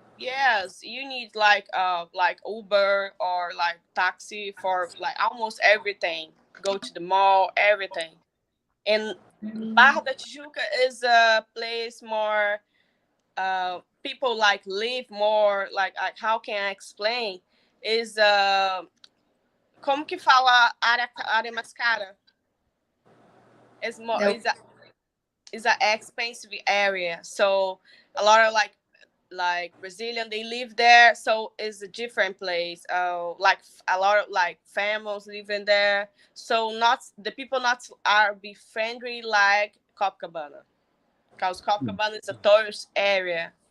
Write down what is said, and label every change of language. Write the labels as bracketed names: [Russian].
[English] Yes, you need like Uber or like taxi for like almost everything. Go to the mall, everything. And Barra da Tijuca is a place more people like live more like how can I explain? [Portuguese] Is como que fala área mais cara? [English] Is more Yeah. is a expensive area. So a lot of like Brazilian, they live there, so it's a different place. Like a lot of like families living there, so not the people not are be friendly like Copacabana, because Copacabana is a tourist area.